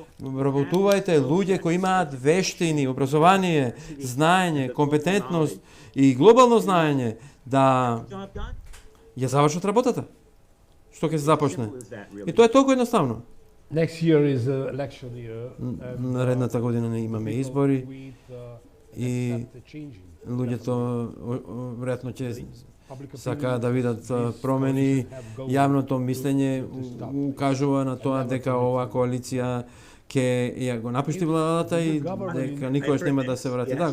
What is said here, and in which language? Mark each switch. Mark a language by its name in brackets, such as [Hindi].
[Macedonian] Вработувајте луѓе кои имаат вештини, образование, знаење, компетентност и глобално знаење да ја завршат работата. Што ќе се започне. И тоа е толку едноставно. [English] Next year is election year. [Macedonian] Наредната година не имаме избори и луѓето веројатно ќе сакаат да видат промени. Јавното мислење укажува на тоа дека оваа коалиција ќе ја го напушти владата и дека никогаш нема да се врати.